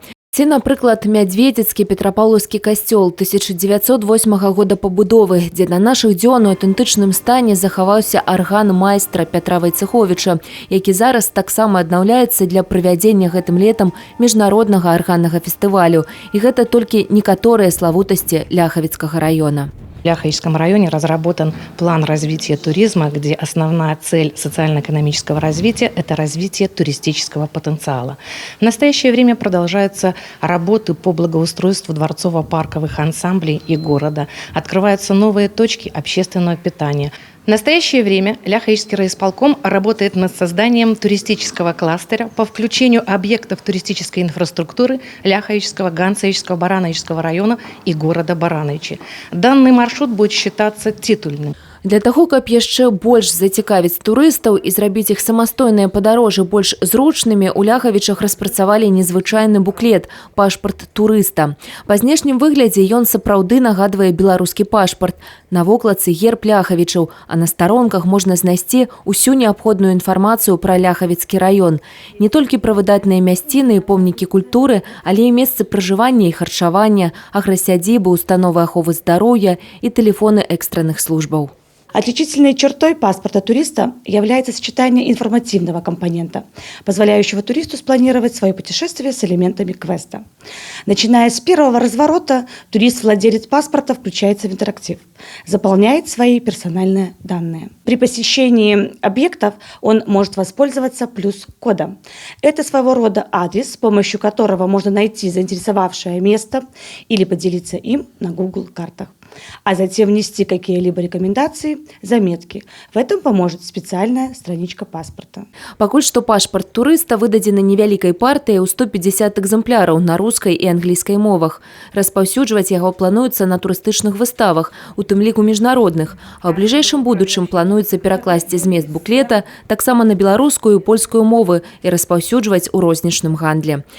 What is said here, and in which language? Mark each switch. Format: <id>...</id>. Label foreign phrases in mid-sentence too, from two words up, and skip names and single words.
<be>Ці, напрыклад, Мядзведзіцкі петрапаўлаўскі касцёл 1908 года пабудовы, дзе на нашых дзён у аўтэнтычным стане захаваўся арган майстра Пятра Вайцэховіча, які зараз таксама аднаўляецца для правядзення гэтым летам міжнароднага арганнага фестывалю. І гэта толькі некаторыя славутасці Ляхавіцкага раёна.</be> <ru>В Ляхавичском районе разработан план развития туризма, где основная цель социально-экономического развития – это развитие туристического потенциала. В настоящее время продолжаются работы по благоустройству дворцово-парковых ансамблей и города. Открываются новые точки общественного питания. В настоящее время Ляхавичский райисполком работает над созданием туристического кластера по включению объектов туристической инфраструктуры Ляхавичского, Ганцевичского, Барановичского района и города Барановичи. Данный маршрут будет считаться титульным.</ru> <be>Для таго, каб яшчэ больш зацікавіць турыстаў і зрабіць іх самастойныя падарожжы больш зручнымі, у Ляхавічах распрацавалі незвычайны буклет «Пашпарт турыста». Па знешнім выглядзе ён сапраўды нагадвае беларускі пашпарт. На вокладцы герб Ляхавічаў, а на старонках можна знайсці ўсю неабходную інфармацыю пра Ляхавіцкі раён. Не толькі пра выдатныя мясціны і помнікі культуры, але і месцы пражывання і харчавання, аграсядзібы, установы аховы здароўя і тэлефоны экстранных службаў.</be> <ru>Отличительной чертой паспорта туриста является сочетание информативного компонента, позволяющего туристу спланировать свое путешествие с элементами квеста. Начиная с первого разворота, турист-владелец паспорта включается в интерактив, заполняет свои персональные данные. При посещении объектов он может воспользоваться плюс-кодом. Это своего рода адрес, с помощью которого можно найти заинтересовавшее место или поделиться им на Google картах, а затем внести какие-либо рекомендации, заметки. В этом поможет специальная страничка паспорта.</ru> <be>Пакуль што пашпарт турыста выдадзены невялікай партыяй у 150 экземпляраў на рускай і англійскай мовах. Распаўсюджваць яго плануецца на турыстычных выставах, у тым ліку міжнародных, а ў бліжэйшым будучым плануецца перакласці змест буклета таксама на беларускую і польскую мовы і распаўсюджваць у рознічным гандлі.</be>